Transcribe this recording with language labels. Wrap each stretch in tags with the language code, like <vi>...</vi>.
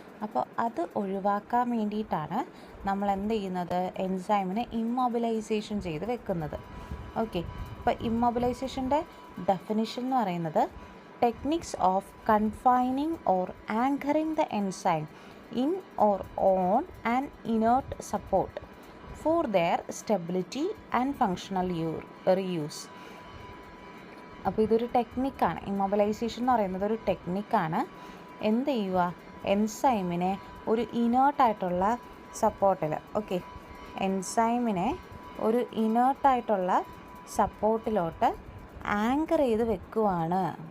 <ml>അപ്പോൾ അത് ഒഴിവാക്കാൻ വേണ്ടിയിട്ടാണ് നമ്മൾ എന്ത് ചെയ്യുന്നത്? എൻസൈമിനെ ഇമ്മൊബിലൈസേഷൻ ചെയ്ത് വെക്കുന്നത്. ഓക്കെ, അപ്പോൾ ഇമ്മൊബിലൈസേഷൻ്റെ ഡെഫിനിഷൻ എന്ന് പറയുന്നത്</ml> <en>Techniques of confining or anchoring the enzyme in or on an inert support for their stability and functional reuse.</en> <ml>അപ്പോൾ ഇതൊരു ടെക്നിക്കാണ്. ഇമ്മൊബിലൈസേഷൻ എന്ന് പറയുന്നത് ഒരു ടെക്നിക്കാണ്. എന്ത് ചെയ്യുക, എൻസൈമിനെ ഒരു ഇനേർട്ടായിട്ടുള്ള സപ്പോർട്ടിൽ, ഓക്കെ, എൻസൈമിനെ ഒരു ഇനേർട്ടായിട്ടുള്ള സപ്പോർട്ടിലോട്ട് ആങ്കർ ചെയ്ത് വെക്കുവാണ്.</ml>